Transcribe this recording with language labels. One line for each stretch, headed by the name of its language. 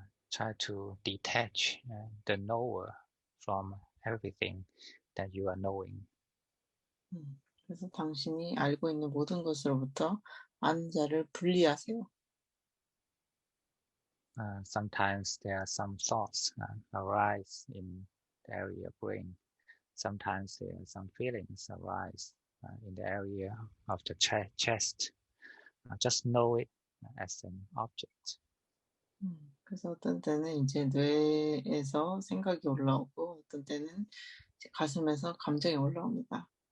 English: Try to detach the knower from everything that you are knowing.
Korean: 그래서 당신이 알고 있는 모든 것으로부터 아는 자를 분리하세요.
English: Sometimes there are some thoughts arise in the area of brain. Sometimes there are some feelings arise in the area of the chest. Just know it as an object.
Korean: 그래서 어떤 때는 이제 뇌에서 생각이 올라오고 어떤 때는 이제 가슴에서 감정이 올라옵니다.